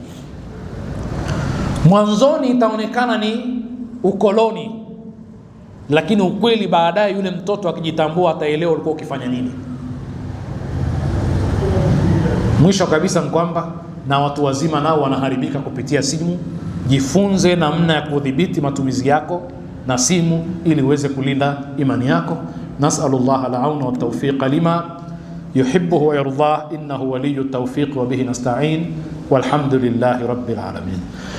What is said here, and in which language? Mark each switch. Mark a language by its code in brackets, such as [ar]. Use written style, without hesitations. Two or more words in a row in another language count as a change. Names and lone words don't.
[sw] Mwanzoni itaonekana ni ukoloni, lakini ukweli baadaye yule mtoto akijitambua ataelewa ulikuwa ukifanya nini. Mwisho kabisa ni kwamba na watu wazima nao wanaharibika kupitia simu. Jifunze namna ya kudhibiti matumizi yako na simu ili uweze kulinda imani yako. [ar] نسأل الله العون والتوفيق لما يحبه ويرضاه، إنه ولي التوفيق وبه نستعين، والحمد لله رب العالمين.